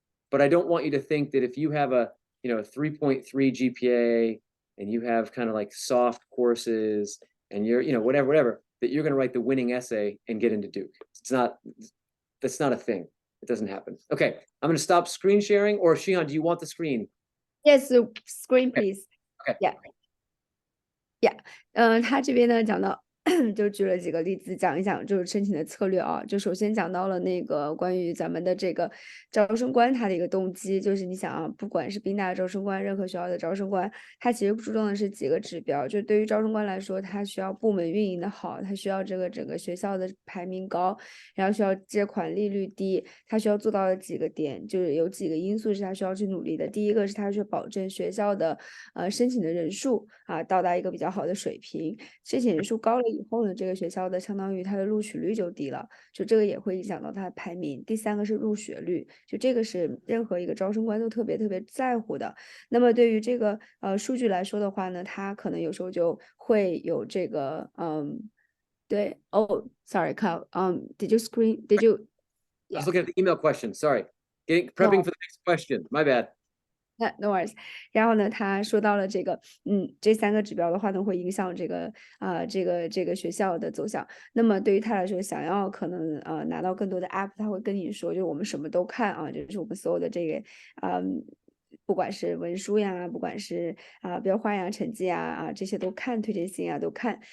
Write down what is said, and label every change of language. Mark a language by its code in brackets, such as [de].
[en] But I don't want you to think that if you have a 3.3 GPA and you have kind of like soft courses and you're whatever, that you're going to write the winning essay and get into Duke. That's not a thing. It doesn't happen. Okay, I'm going to stop screen sharing. Or Shihan, do you want the screen? Yes, screen please. Okay. Yeah. [zh] 他这边呢讲到就举了几个例子，讲一讲就是申请的策略啊。就首先讲到了那个关于咱们的这个招生官他的一个动机，就是你想啊，不管是宾大的招生官，任何学校的招生官，他其实注重的是几个指标。就对于招生官来说，他需要部门运营的好，他需要这个整个学校的排名高，然后需要借款利率低，他需要做到的几个点，就是有几个因素是他需要去努力的。第一个是他需要保证学校的申请的人数啊到达一个比较好的水平，申请人数高了以后呢，这个学校的相当于它的录取率就低了，就这个也会影响到它的排名。第三个是入学率，就这个是任何一个招生官都特别特别在乎的。那么对于这个数据来说的话呢，它可能有时候就会有这个对 [en] sorry Kyle did you I was looking at the email question. Sorry. Prepping for the next question. My bad. No worries。 [zh] 然后呢，他说到了这个，这3个指标的话呢，会影响这个这个学校的走向。那么对于他来说，想要可能拿到更多的 app， 他会跟你说，就是我们什么都看啊，就是我们所有的这个不管是文书呀，不管是标化呀、成绩啊这些都看，推荐信啊都看。